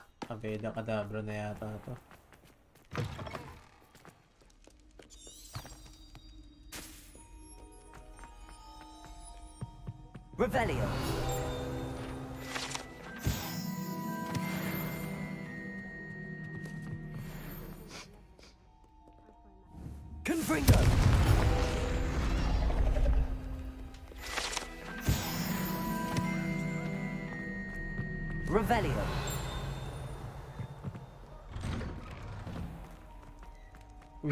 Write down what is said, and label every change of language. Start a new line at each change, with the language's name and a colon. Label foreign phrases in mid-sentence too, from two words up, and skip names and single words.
Filipino: Aveda Kedavra na yata ito. Revelio. Confringo! Revelio. Uy.